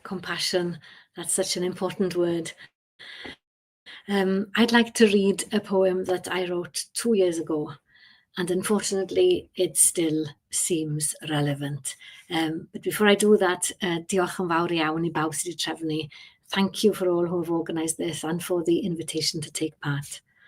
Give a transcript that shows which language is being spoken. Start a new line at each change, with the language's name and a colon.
English: Compassion, that's such an important word. I'd like to read a poem that I wrote 2 years ago, and unfortunately it still seems relevant. But before I do that,
Welsh: diolch yn fawr iawn I bawb sydd wedi trefnu.
English: Thank you for all who have organised this and for the invitation to take part.